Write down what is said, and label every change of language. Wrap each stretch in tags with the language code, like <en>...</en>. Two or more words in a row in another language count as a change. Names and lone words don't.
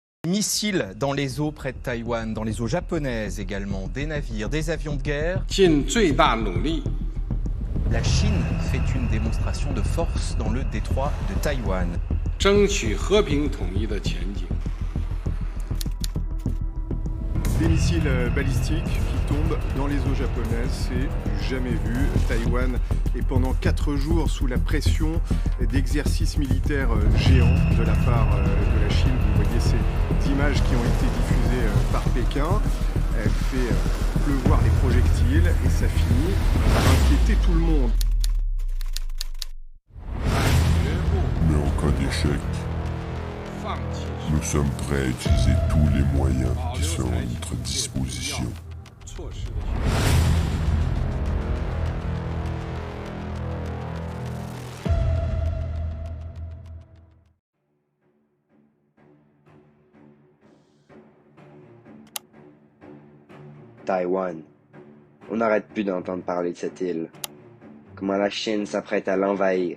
<fr>missiles dans les eaux près de Taïwan, dans les eaux japonaises également, des navires, des avions de guerre.</fr> <zh>尽最大努力</zh> <fr>La Chine fait une démonstration de force dans le détroit de Taïwan.</fr> <zh>争取和平统一的前景。</zh> <fr>Des missiles balistiques qui tombent dans les eaux japonaises, c'est du jamais vu. Taïwan est pendant 4 jours sous la pression d'exercices militaires géants de la part de la Chine. Vous voyez ces images qui ont été diffusées par Pékin. Elle fait pleuvoir les projectiles et ça finit par inquiéter tout le monde. Mais en cas d'échec,</fr> <zh>放弃</zh> <fr>nous sommes prêts à utiliser tous les moyens qui sont à notre disposition.</fr> <zh>措施的选择。</zh> <fr>Taïwan. On n'arrête plus d'entendre parler de cette île. Comment la Chine s'apprête à l'envahir.</fr>